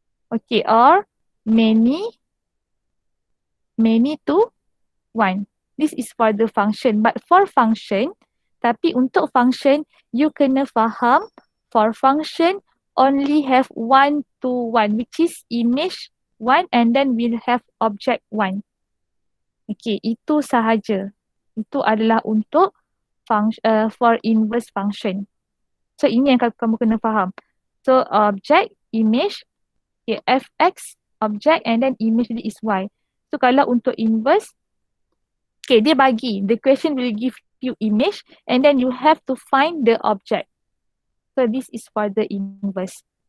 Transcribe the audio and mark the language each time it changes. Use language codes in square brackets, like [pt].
[en] Okay, or many to one. This is for the function. But for function, [ms] tapi untuk function, [en] you [ms] kena faham [en] for function only have one to one, which is image one, and then we'll have object one. [ms] Okay, itu sahaja. Itu adalah untuk [en] for inverse function. [ms] So ini yang kamu kena faham. [en] So object, image, okay, fx, object, and then image is y. [ms] So kalau untuk inverse, okay, dia bagi, [en] the question will give you image, and then you have to find the object. So this is for the inverse.